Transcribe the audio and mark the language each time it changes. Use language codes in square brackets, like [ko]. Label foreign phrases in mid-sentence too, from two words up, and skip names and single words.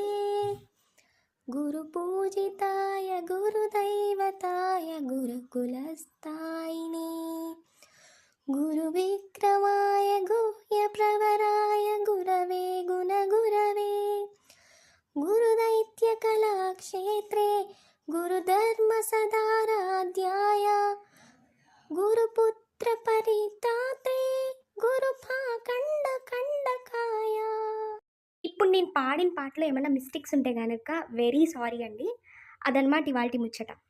[sa] गुरुपूजिताय गुरुदैवताय गुरुकुलस्थायिने गुरुविक्रमाय गुह्यप्रवराय गुरवे गुणगुरवे गुरुदैत्यकलाक्षेत्रे गुरुधर्मसदाराध्याय गुरुपुत्रपरित्रात्रे गुरुपाखण्डखण्डकाय. [te] ఇప్పుడు నేను పాడిన పాటలో ఏమన్నా మిస్టేక్స్ ఉంటే గనక [en] very sorry [te] అండి. అదనమాట ఇవాల్టి ముచ్చట.